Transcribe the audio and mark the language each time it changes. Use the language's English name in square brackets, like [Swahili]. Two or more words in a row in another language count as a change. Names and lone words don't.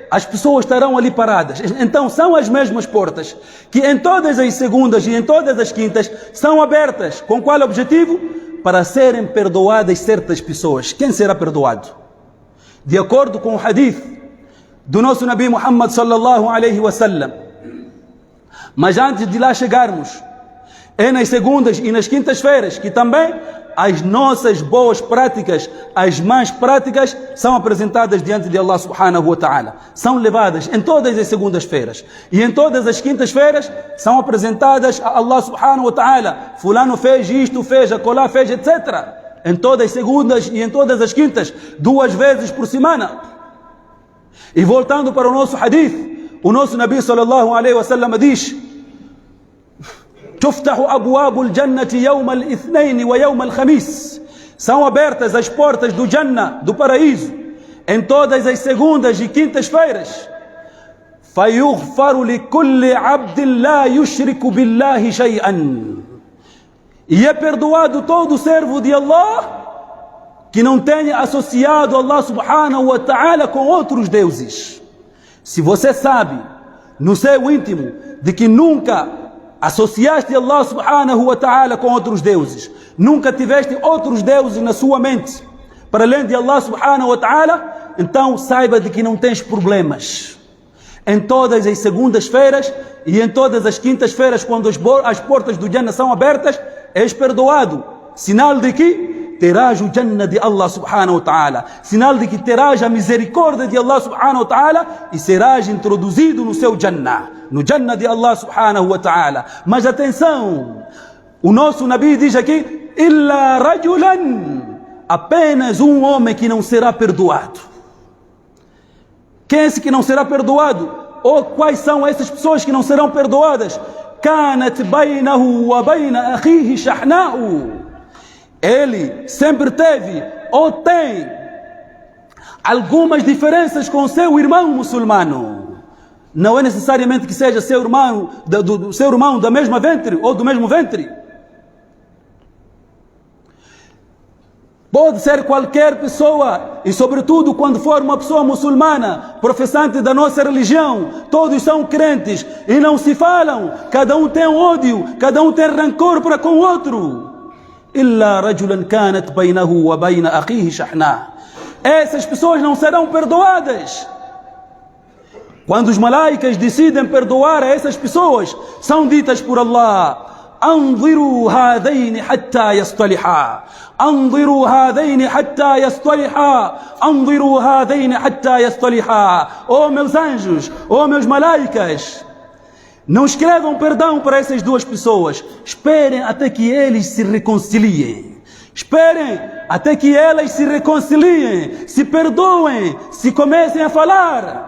[Portuguese] As pessoas estarão ali paradas. Então são as mesmas portas que em todas as segundas e em todas as quintas são abertas. Com qual objetivo? Para serem perdoadas certas pessoas. Quem será perdoado? De acordo com o hadith do nosso Nabi Muhammad [Arabic] صلى الله عليه وسلم. [Portuguese] Mas antes de lá chegarmos, é nas segundas e nas quintas-feiras que também as nossas boas práticas, as más práticas, são apresentadas diante de Allah [Arabic] سبحانه وتعالى. [Portuguese] São levadas em todas as segundas-feiras. E em todas as quintas-feiras são apresentadas a Allah [Arabic] سبحانه وتعالى. [Portuguese] Fulano fez isto, fez, acolá fez, etc. Em todas as segundas e em todas as quintas, 2 vezes por semana. E voltando para o nosso hadith, o nosso Nabi [Arabic] صلى الله عليه وسلم [Portuguese] diz: [Arabic] تفتح أبواب الجنة يوم الاثنين ويوم الخميس. [Portuguese] São abertas as portas do Jannah, do paraíso, em todas as segundas e quintas-feiras. [Arabic] فيغفر لكل عبد لا يشرك بالله شيئا. [Portuguese] E é perdoado todo servo de Allah que não tenha associado Allah [Arabic] سبحانه وتعالى [Portuguese] com outros deuses. Se você sabe no seu íntimo de que nunca associaste Allah [Arabic] سبحانه وتعالى [Portuguese] com outros deuses, nunca tiveste outros deuses na sua mente para além de Allah [Arabic] سبحانه وتعالى, [Portuguese] então saiba de que não tens problemas. Em todas as segundas-feiras e em todas as quintas-feiras, quando as portas do Jannah são abertas, és perdoado. Sinal de que terás o Jannah de Allah [Arabic] سبحانه وتعالى. [Portuguese] Sinal de que terás a misericórdia de Allah [Arabic] سبحانه وتعالى [Portuguese] e serás introduzido no seu Jannah, no Jannah de Allah [Arabic] سبحانه وتعالى. [Portuguese] Mas atenção, o nosso Nabi diz aqui: [Arabic] إلا رجلا, [Portuguese] apenas um homem que não será perdoado. Quem é esse que não será perdoado? Ou quais são essas pessoas que não serão perdoadas? [Arabic] كانت بينه وبين أخيه شحناء. [Portuguese] Ele sempre teve ou tem algumas diferenças com seu irmão muçulmano. Não é necessariamente que seja seu irmão, seu irmão da mesma ventre ou do mesmo ventre. Pode ser qualquer pessoa, e sobretudo quando for uma pessoa muçulmana, professante da nossa religião, todos são crentes e não se falam, cada um tem ódio, cada um tem rancor para com o outro. [Arabic] إلا رجلا كانت بينه وبين أخيه شحناء. [Portuguese] Essas pessoas não serão perdoadas. Quando os malaicas decidem perdoar a essas pessoas, são ditas por Allah: [Arabic] أنظروا هذين حتى يصطلحا، أنظروا هذين حتى يصطلحا، أنظروا هذين حتى يصطلحا. [Portuguese] Oh meus anjos, oh meus malaicas, não escrevam perdão para essas duas pessoas. Esperem até que eles se reconciliem. Esperem até que elas se reconciliem, se perdoem, se comecem a falar.